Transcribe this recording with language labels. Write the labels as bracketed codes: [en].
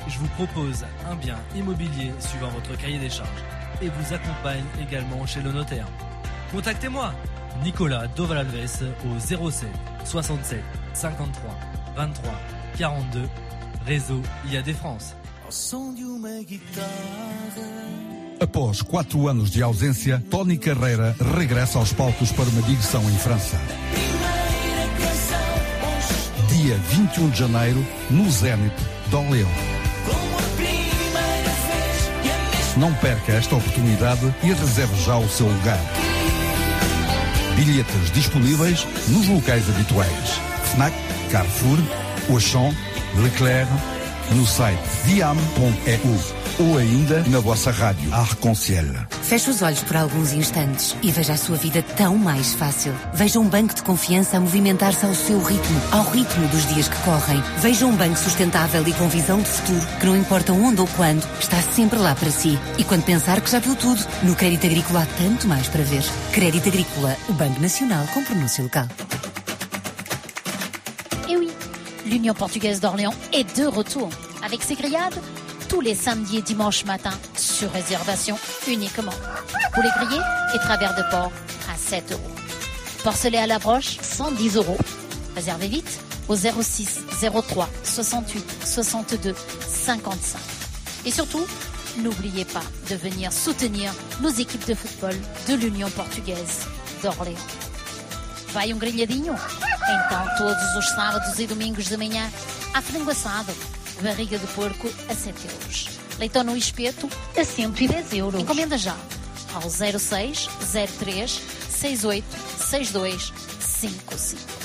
[fr] Je vous propose un bien immobilier suivant votre cahier des charges. Et vous accompagne également chez le notaire. Contactez-moi, Nicolas Doval-Alves, au 07 67 53 23 42, réseau IAD France. [pt] Após 4 anos de ausência, Tony Carreira regressa aos palcos para uma digressão em França. Dia 21 de janeiro, no Zénith, d'Orléans. Não perca esta oportunidade e reserve já o seu lugar. Bilhetes disponíveis nos locais habituais. Fnac, Carrefour, Auchan, Leclerc, no site viam.eu ou ainda na vossa rádio Arc-en-Ciel. Feche os olhos por alguns instantes e veja a sua vida tão mais fácil. Veja um banco de confiança a movimentar-se ao seu ritmo, ao ritmo dos dias que correm. Veja um banco sustentável e com visão de futuro, que não importa onde ou quando, está sempre lá para si. E quando pensar que já viu tudo, no Crédito Agrícola há tanto mais para ver. Crédito Agrícola, o Banco Nacional com pronúncia local. [fr] Eh oui, l'Union Portugaise d'Orléans est de retour. Avec ses grillades, tous les samedis et dimanches matin, sur réservation uniquement. Poulet grillé et travers de porc à 7 euros. Porcelet à la broche, 110 euros. Réservez vite au 06 03 68 62 55. Et surtout, n'oubliez pas de venir soutenir nos équipes de football de l'Union Portugaise d'Orléans. [pt] Vai um grelhadinho? Então, todos os sábados e domingos de manhã, há frango assado, barriga de porco a 7 euros. Leitão no espeto a 110 euros. Encomenda já ao 06 03 68 62 55.